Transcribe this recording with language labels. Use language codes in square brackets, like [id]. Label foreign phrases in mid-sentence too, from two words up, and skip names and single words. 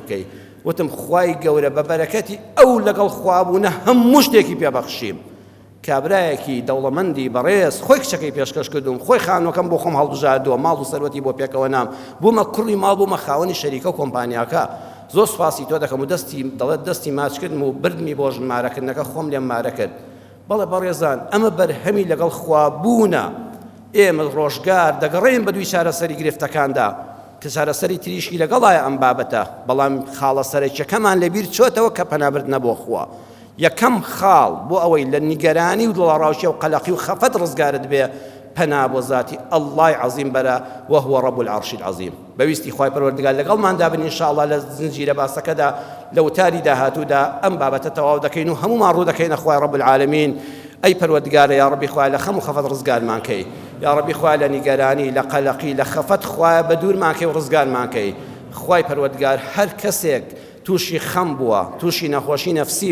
[ckb] بکەی وتم خوای گەورە بە بەرەکەتی ئەو لەگەڵ خوابوونە هەموو شتێکی پێبەخشیم کابرایەکی دەوڵەمەندی بەڕێز خۆی کچەکەی پێشکەش کردوم خۆی خانووەکەم بۆ خۆم هەڵبژاردووە ماڵ و سەروەتی بۆ پێکەوە نام بوومە کوڕی ماڵ بوومە خاوەنی شەریکە و کۆمپانیاکە زۆر سوپاسی تۆ دەکەم و دەڵێت دەستی ماچکردم و بردمی بۆ ژمارەکردنەکە خۆم لێم مارە کرد بەڵێ بەڕێزان ئەمە بەرهەمی لەگەڵ خوابوونە ئێمە ڕۆژگار دەگەڕێین بە دوی چارەسەری گرفتەکاندا کە چارەسەری تریشی لەگەڵایە ئەم بابەتە بەڵام خاڵە سەرەکیەکەمان لەبیر چۆتەوە کە پەنابردنە بۆ خوا یەکەم خاڵ بۆ ئەوەی لە نیگەرانی و دڵڕاوشی و قەلەقی و خەفەت ڕزگارت بێ پەنا بۆ ذاتی ئەڵڵای عەزیم بەرە [ar] وهو رب العرش العظیم [ckb] بەویستی خوای پەروەردگار لەگەڵماندا بن ئینشاءالله لە زنجیرە باسەکەدا لە وتاری داهاتوودا ئەم بابەتە تەواو دەکەین و هەمومان ڕوو دەکەینە خوای [ar] رب العالمین [ckb] ئەی پەروەردگارە [ar] یا ڕەبی [ckb] خوای لە خەم و خەفەت ڕزگارمان کەی [ar] یا ڕەبی [ckb] خوای لە نیگەرانی لە قەلەقی لە خەفەت خوای بە دوورمان کەی و ڕزگارمان کەی خوای پەروەردگار هەر کەسێک تووشی خەم بووە تووشی نەخۆشی نەفسی